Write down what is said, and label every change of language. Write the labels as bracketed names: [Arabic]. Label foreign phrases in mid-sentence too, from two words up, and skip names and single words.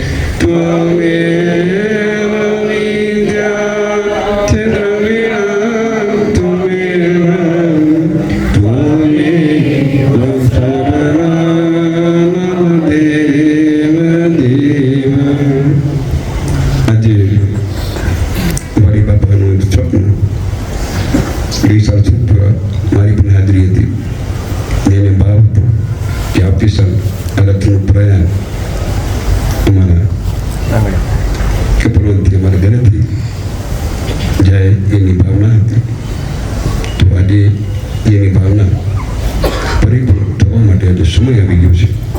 [Sanskrit] त्वमेव विद्या च द्रविणा त्वमेव त्वमेव शरणं देव देव [Gujarati] આજે મારી બાપાનું એક સ્વપ્ન ગઈ સાલ મારી પણ હાજરી હતી એને ભાવ હતો કે આવતી સાલ આ રથનું પ્રયાણ અમારા કપડવંતી અમારા ઘરેથી જાય એની ભાવના હતી તો આજે એની ભાવના પરિપૂર્ણ થવા માટે આજે સમય આવી ગયો છે